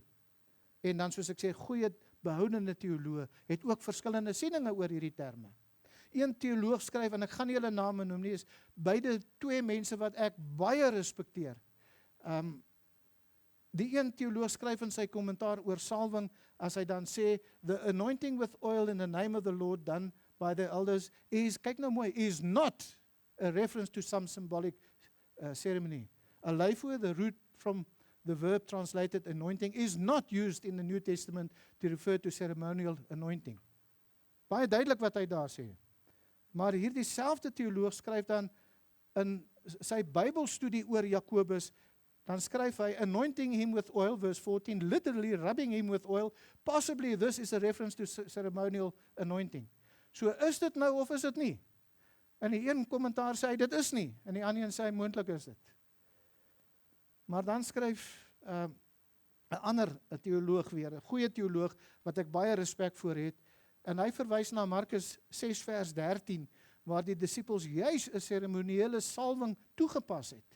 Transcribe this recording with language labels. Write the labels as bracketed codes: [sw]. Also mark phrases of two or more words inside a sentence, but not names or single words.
[af] En dan, soos ek sê, goeie behoudende teoloë het ook verskillende sieninge oor hierdie terme. Een teoloog skryf, en ek gaan nie hulle name noem nie, is beide twee mense wat ek baie respekteer. Die een teoloog skryf in sy kommentaar oor salwing, as hy dan sê, [en] the anointing with oil in the name of the Lord done by the elders is, [af] kyk nou mooi, [en] is not a reference to some symbolic ceremony. Aleipho, the root from the verb translated anointing, is not used in the New Testament to refer to ceremonial anointing. [af] Baie duidelik wat hy daar sê. Maar hierdie selfde teoloog skryf dan in sy Bybelstudie oor Jakobus, dan skryf hy, [en] anointing him with oil, verse 14, literally rubbing him with oil, possibly this is a reference to ceremonial anointing. [af] So is dit nou of is dit nie? En die een kommentaar sê dit is nie, en die ander een sê moontlik is dit. Maar dan skryf 'n ander teoloog weer, 'n goeie teoloog, wat ek baie respek voor het, en hy verwys na Markus 6 vers 13, waar die disippels juis 'n seremoniële salwing toegepas het.